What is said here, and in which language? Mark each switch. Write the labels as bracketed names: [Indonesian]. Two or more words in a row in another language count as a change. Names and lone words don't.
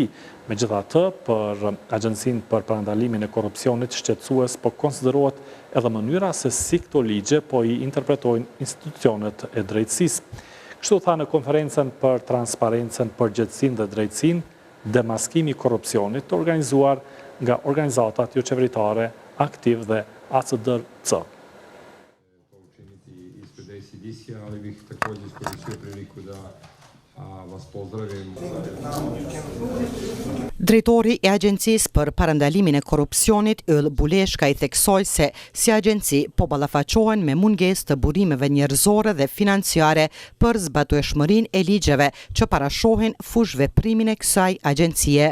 [Albanian] Megjithatë, për Agjencinë për Parandalimin e Korrupsionit shqetësues po konsiderohet edhe mënyra se si këto ligje po i interpretojnë institucionet e drejtësisë. Kështu tha në konferencën për transparencën, përgjegjësinë dhe drejtësinë, demaskimi i korrupsionit organizuar nga organizatat jo qeveritare Aktiv dhe ACDRC. [Bosnian] Ali bih također iskoristio priliku da vas pozdravim. [Albanian] Drejtori i Agjencisë për Parandalimin e Korrupsionit, Yll Buleshka, i theksoi se si agjenci po ballafaqohen me mungesë të burimeve njerëzore dhe financiare për zbatueshmërinë e ligjeve që parashohin fushveprimin e kësaj agjencie.